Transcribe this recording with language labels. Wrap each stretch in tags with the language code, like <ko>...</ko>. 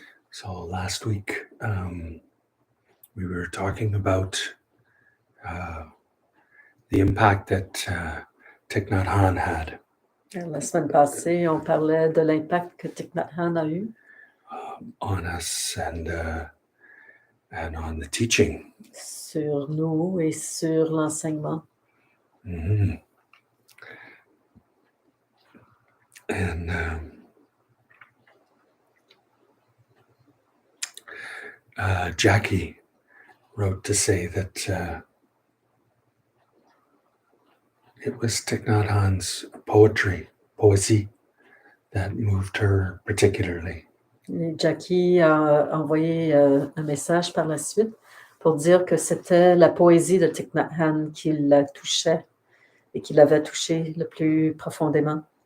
<en>So last week we were talking about the impact that Thich Nat Hanh had</en> <fr>La semaine passée, on parlait de l'impact que Thich Nat Hanh a eu</fr> <en>on us and on the teaching.</en> <fr>sur nous et sur l'enseignement. Mm-hmm.</fr> <en>And Jackie wrote to say that it was Thich Nat Hanh's poesy, that moved her particularly.</en> <fr>Et Jackie a envoyé un message par la suite pour dire que c'était la poésie de Thich Nat Hanh qui la touchait et qui l'avait touché le plus profondément.</fr>